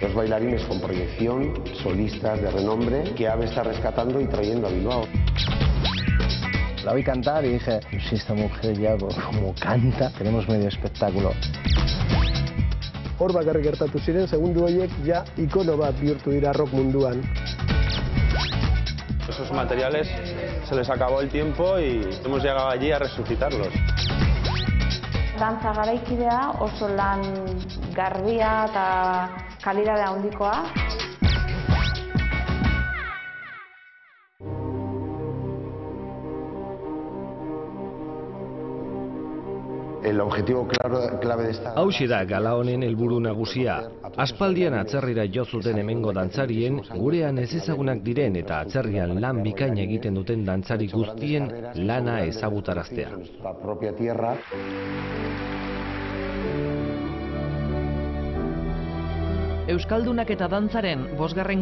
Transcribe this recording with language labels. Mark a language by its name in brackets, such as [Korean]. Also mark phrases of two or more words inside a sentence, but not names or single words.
[Spanish] bailarines con proyección, solistas de renombre, que AVE está rescatando y trayendo a Bilbao. La vi cantar y dije, si esta mujer ya como canta, tenemos medio espectáculo. [Basque] Hor bakarrik gertatu ziren, segundu horiek ja ikono bat bihurtu dira rock munduan. [Spanish] Esos materiales se les acabó el tiempo y hemos llegado allí a resucitarlos. [Basque] Dantza garaikidea oso lan garbia eta kalidade handikoa. [Spanish] El objetivo clave de esta... [Basque] Hauxe da gala honen helburu nagusia. Aspaldian atzerrira jo zuten hemengo dantzarien, gurean ezezagunak diren eta atzerrian lan bikain egiten duten dantzari guztien lana ezagutaraztea. Euskaldunak eta dantzaren 5.